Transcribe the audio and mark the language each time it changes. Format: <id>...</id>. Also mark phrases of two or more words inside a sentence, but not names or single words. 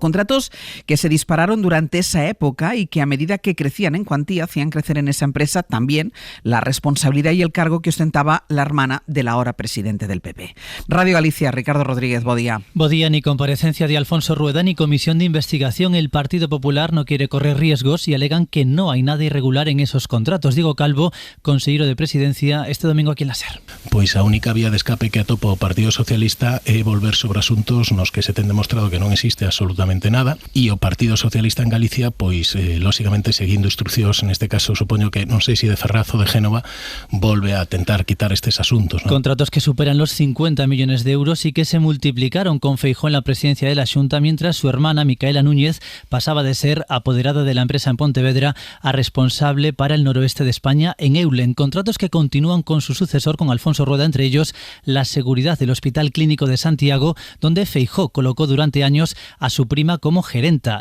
<es>Contratos que se dispararon durante esa época y que a medida que crecían en cuantía hacían crecer en esa empresa también la responsabilidad y el cargo que ostentaba la hermana del ahora presidente del PP.</es> <gl>Radio Galicia, Ricardo Rodríguez, bo día. Bo día,</gl> <es>ni comparecencia de Alfonso Rueda ni comisión de investigación. El Partido Popular no quiere correr riesgos y alegan que no hay nada irregular en esos contratos. Diego Calvo, consejero de Presidencia, este domingo aquí en la SER.</es> <gl>Pois a única vía de escape que atopa o Partido Socialista é volver sobre asuntos nos que se ten demostrado que non existe absolutamente nada, e o Partido Socialista en Galicia, pois lógicamente seguindo instruccións, neste caso supoño que non sei se de Ferraz ou de Génova, volve a tentar quitar estes asuntos,</gl> <es>¿no? Contratos que superan los 50 millones de euros y que se multiplicaron con Feijóo en la presidencia de la Xunta, mientras su hermana Micaela Núñez pasaba de ser apoderada de la empresa en Pontevedra a responsable para el noroeste de España en Eulen. Contratos que continúan con su sucesor, con Alfonso Rueda, entre ellos la seguridad del Hospital Clínico de Santiago, donde Feijóo colocó durante años a su prima como gerenta.</es>